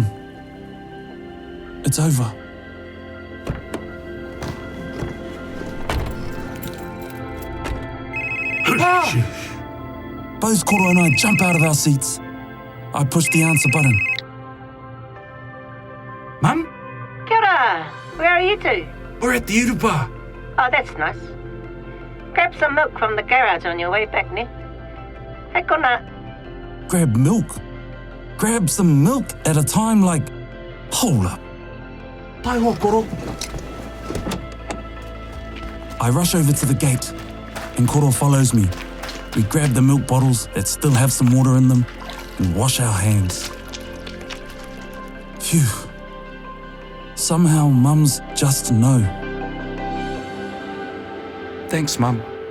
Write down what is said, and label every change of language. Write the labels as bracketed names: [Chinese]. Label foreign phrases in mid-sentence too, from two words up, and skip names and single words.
[English] It's over. Both Koro and I jump out of our seats. I push the answer button. Mum? [Māori] Kia ora. [English] Where are you two? We're at the Urupa. Oh, that's nice. Grab some milk from the garage on your way back, ne? Hey, kona. Grab milk? Grab some milk at a time like... Hold up. Taiwa, Koro. I rush over to the gate, and Koro follows me. We grab the milk bottles that still have some water in them and wash our hands. Phew. Somehow mums just know. Thanks, Mum.